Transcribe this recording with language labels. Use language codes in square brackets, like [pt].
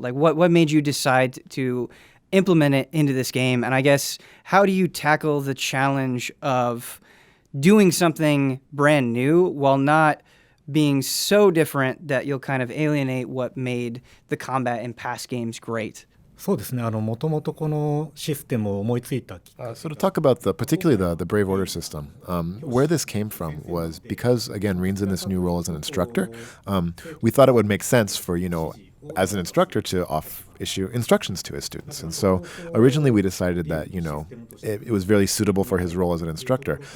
[en] Like what made you decide to implement it into this game? And I guess, how do you tackle the challenge of doing something brand new while not being so different that you'll kind of alienate what made the combat in past games great? [ja] そうですね。もともとこのシステムを思いついた。 [en] So to talk about particularly the Brave Order system, where this came from was because, again, Rin's in this new role as an instructor. We thought it would make sense for, as an instructor to issue instructions to his students. And so originally we decided that, it was really suitable for his role as an instructor.